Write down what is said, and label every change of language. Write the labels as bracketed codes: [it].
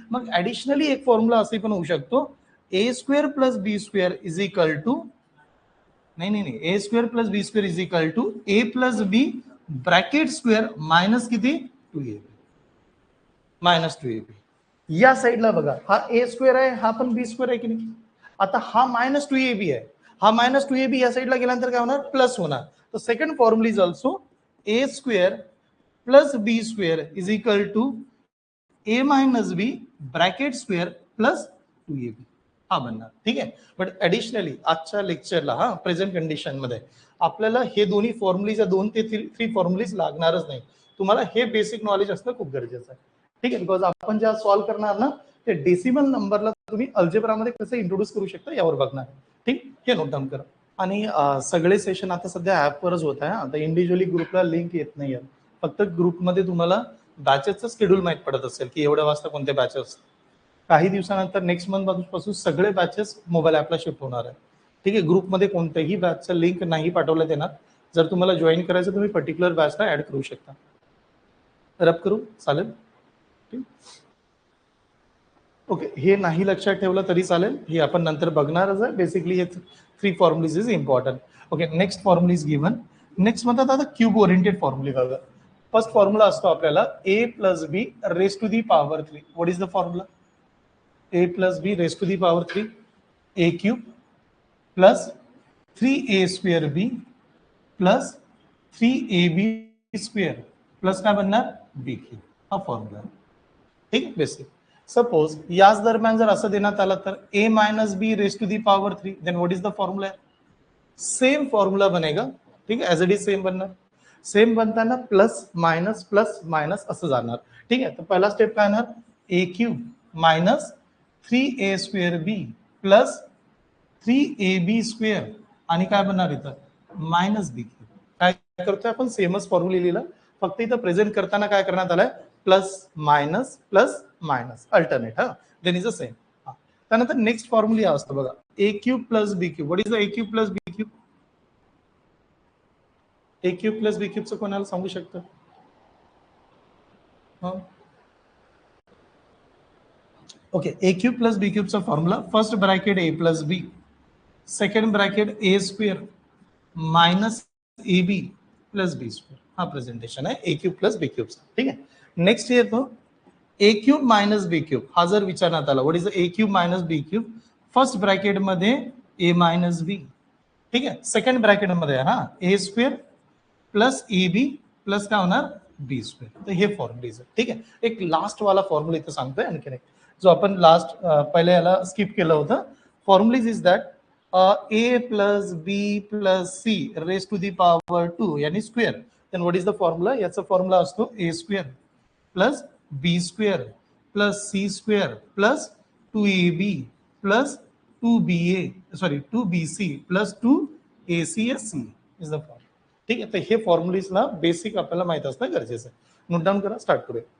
[mr] मग ऍडिशनली एक फॉर्म्युला असे पण होऊ शकतो, [en] A square plus B square is equal to, नाही, A square plus B square is equal to A plus B bracket square minus किती 2ab, minus 2ab. [mr] या साईडला बघा, हा ए स्क्वेअर आहे, हा पण बी स्क्वेअर आहे की नाही. आता हा मायनस 2ab आहे, हा मायनस 2ab या साईडला गेल्यानंतर काय होणार, प्लस होणार. [en] तर second formula is also A square plus B square is equal to A minus B bracket square plus 2ab, [mr] हा बनणार. ठीक आहे, बट ऍडिशनली आजच्या लेक्चरला हा प्रेझेंट कंडिशन मध्ये आपल्याला हे दोन्ही फॉर्म्युलीज, 2 ते 3 फॉर्म्युलीज लागणारच नाही. तुम्हाला हे बेसिक नॉलेज असणं खूप गरजेचं आहे. ठीक आहे, बिकॉज आपण ज्या सॉल्व्ह करणार ना ते डेसिमल नंबरला तुम्ही अल्जेब्रामध्ये कसं इंट्रोड्यूस करू शकता यावर बघणार. ठीक, हे नोट डाऊन करा. आणि सगळे सेशन आता सध्या ऍपवरच होत आहे, आता इंडिव्हिज्युअली ग्रुपला लिंक येत नाहीये, फक्त ग्रुपमध्ये तुम्हाला बॅचेसचं शेड्यूल माहीत पडत असेल की एवढ्या वाजता कोणते बॅचेस. काही दिवसानंतर नेक्स्ट मंथ पासून सगळे बॅचेस मोबाईल ऍपला शिफ्ट होणार आहे. ठीक आहे, ग्रुपमध्ये कोणत्याही बॅचचं लिंक नाही पाठवण्यात येणार. जर तुम्हाला जॉईन करायचं तुम्ही पर्टिक्युलर बॅचला ऍड करू शकता. रब करू चालेल. ओके, हे नाही लक्षात ठेवलं तरी चालेल, हे आपण नंतर बघणारच आहे. [en] Basically हे 3 formulas is important. Okay, next formula is given. [mr] Next म्हणतात आता क्यूब ओरिएंटेड फॉर्म्युले बघा. फर्स्ट फॉर्म्युला असतो आपल्याला ए plus B raise to the power 3. [en] what is the formula, A plus B raise to the power 3, A cube plus 3a square B plus 3ab square plus [mr] काय बनणार [en] B cube, हा formula. [mr] ठीक, basic. Suppose याच दरम्यान जर असं देण्यात आलं तर [en] A minus B raise to the power 3, then what is the formula, same formula [hi] बनेगा. ठीक है, [en] As it is same बनणार. [mr] सेम बनताना प्लस मायनस असं जाणार. ठीक आहे, तर पहिला स्टेप काय येणार, ए क्यूब मायनस 3a स्क्वेअर बी प्लस 3ab स्क्वेअर आणि काय बनणार इथं मायनस बी क्यूब. काय करतोय आपण, सेमच फॉर्म्युला लिहिला, फक्त इथं प्रेझेंट करताना काय करण्यात आलंय, प्लस मायनस अल्टरनेट. हा, देन इज अ सेम. त्यानंतर नेक्स्ट फॉर्म्युला असतो बघा, [en] A cube plus B cube. What is the A cube plus B cube? [mr] A cube plus बी क्यूबचं कोणाला सांगू शकतं? Okay, A cube plus B क्यूबचा formula, first bracket A plus B, second bracket A square minus A B plus B square. हा presentation आहे ए cube plus बी क्यूबचा. ठीक आहे. Next येतो ए cube minus बी cube. हा जर विचारण्यात आला, what is the A cube minus B cube? First bracket मध्ये ए मायनस बी, ठीक आहे. सेकंड ब्रॅकेट मध्ये हा ए square plus A B plus काय होणार? बी स्क्वेअर. तर हे फॉर्म्युला. ठीक आहे. एक लास्ट वाला फॉर्म्युला इथं सांगतोय आणखी एक, जो आपण लास्ट पहिले याला स्किप केलं होतं. [en] Formula is that a plus b plus c raised to the power 2 यानी square. Then what is the formula? [mr] याचा फॉर्म्युला असतो [en] a square plus b square plus c square plus 2ab plus 2bc plus 2acsc is the form. [mr] ठीक आहे. तर हे फॉर्म्युलीजला basic आपल्याला माहित असणं गरजेचं आहे. नोट डाऊन करा, स्टार्ट करूया.